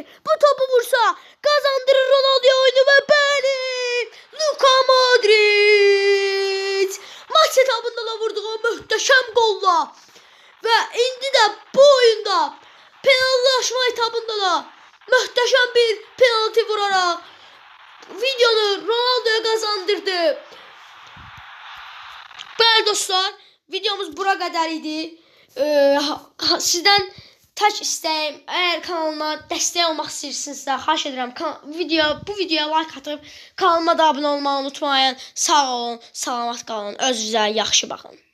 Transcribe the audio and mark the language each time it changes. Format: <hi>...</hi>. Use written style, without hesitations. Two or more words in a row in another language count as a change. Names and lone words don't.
<tr>Bu topu vursa kazandırır Ronaldo'ya oyunu ve bəli Luka Modric maç etabında da vurduğu möhtəşəm golla ve indi de bu oyunda penaltılaşma etabında da möhtəşəm bir penaltı vurarak videonu Ronaldo'ya kazandırdı.</tr> <az>Bəli dostlar, videomuz bura qədər idi. Sizdən tək istəyim, əgər kanalıma dəstək olmaq istəyirsinizsə, xahiş edirəm bu videoya like atıb kanalıma da abunə olmağı unutmayın. Sağ olun, salamat qalın, özünüzə yaxşı baxın.</az>